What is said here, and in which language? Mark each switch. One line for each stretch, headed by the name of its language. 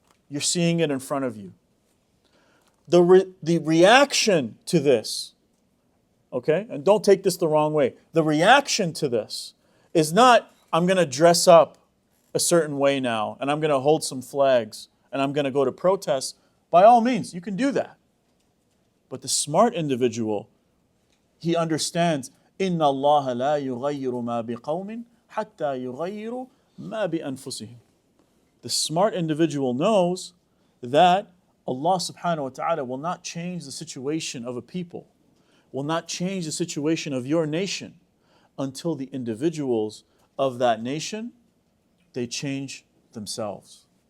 English: You're seeing it in front of you. The reaction to this, okay, and don't take this the wrong way. The reaction to this is not, I'm going to dress up a certain way now, and I'm going to hold some flags, and I'm going to go to protest. By all means, you can do that. But the smart individual, he understands,
Arabic: إِنَّ اللَّهَ لَا يُغَيِّرُ مَا بِقَوْمٍ حَتَّى يُغَيِّرُوا مَا بِأَنفُسِهِمْ.
English: The smart individual knows that Allah subhanahu wa ta'ala will not change the situation of a people, will not change the situation of your nation until the individuals of that nation, they change themselves.